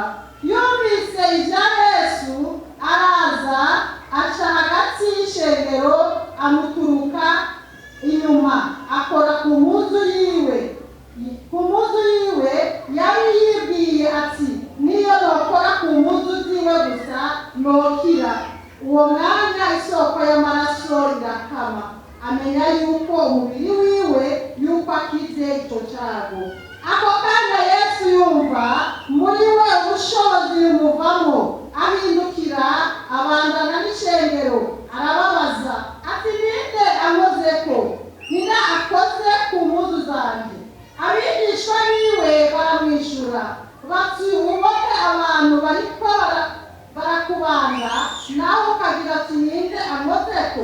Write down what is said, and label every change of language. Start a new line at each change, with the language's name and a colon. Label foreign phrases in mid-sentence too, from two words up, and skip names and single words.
Rundi: Yumvise ibya Yesu araza aca hagati y'ishengero amuturuka inyuma akora ku mpuzu yiwe. Yari yibwiye ati niyo nokora ku mpuzu ziwe gusa nokira. Uwo mwanya isoko y'amaraso irakama, amenya yuko umubiri wiwe yuko akize icyo cyago. Ako kanya Yesu yumva muri we ubushobozi bumuvamo, ahindukira abandana n'ishengero arababaza ati ninde ankoze ko? Nina akoze ku mpuzu zanjye? Abigishwa biwe baramwishyura bati ubone abantu bariko barakubanga nawe ukagira ati ninde ankoze ko?